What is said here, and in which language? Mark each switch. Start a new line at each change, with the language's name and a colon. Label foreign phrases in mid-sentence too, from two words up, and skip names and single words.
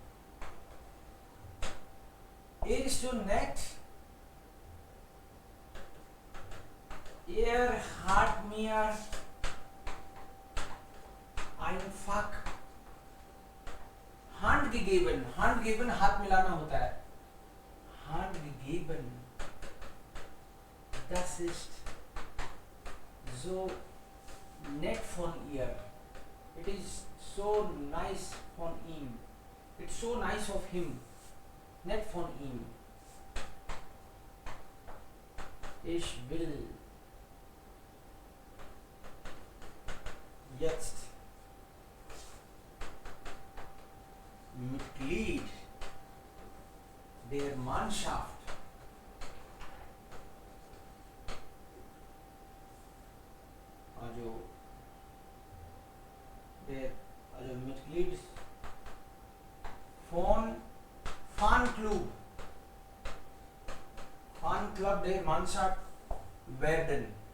German: Ist so nett. Hat mir einfach Hand gegeben. Hand gegeben,
Hindi: हाथ मिलाना होता है.
German: Hand gegeben. Das ist so nett von ihr.
English: It is so nice
German: von ihm.
English: It's so nice of him.
German: Nett von ihm. Ich will jetzt Mitglied der Mannschaft also Mitglied von Fanclub der Mannschaft werden.